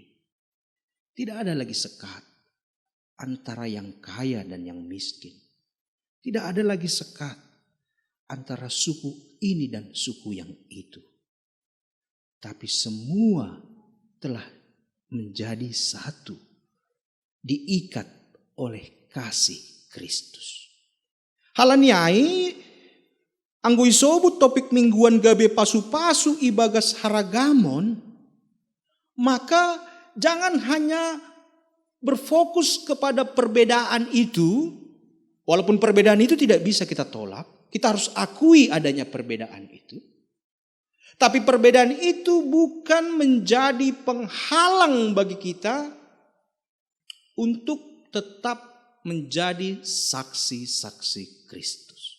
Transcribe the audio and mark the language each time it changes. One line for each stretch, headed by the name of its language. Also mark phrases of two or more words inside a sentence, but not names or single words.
Indonesian: Tidak ada lagi sekat antara yang kaya dan yang miskin. Tidak ada lagi sekat antara suku ini dan suku yang itu. Tapi semua telah menjadi satu, diikat oleh kasih Kristus.
Batak Simalungun: Halaniai anggoi sobut
Indonesian: topik mingguan
Batak Simalungun: gabe pasu-pasu ibagas haragamon,
Indonesian: maka jangan hanya berfokus kepada perbedaan itu, walaupun perbedaan itu tidak bisa kita tolak, kita harus akui adanya perbedaan itu. Tapi perbedaan itu bukan menjadi penghalang bagi kita untuk tetap menjadi saksi-saksi Kristus.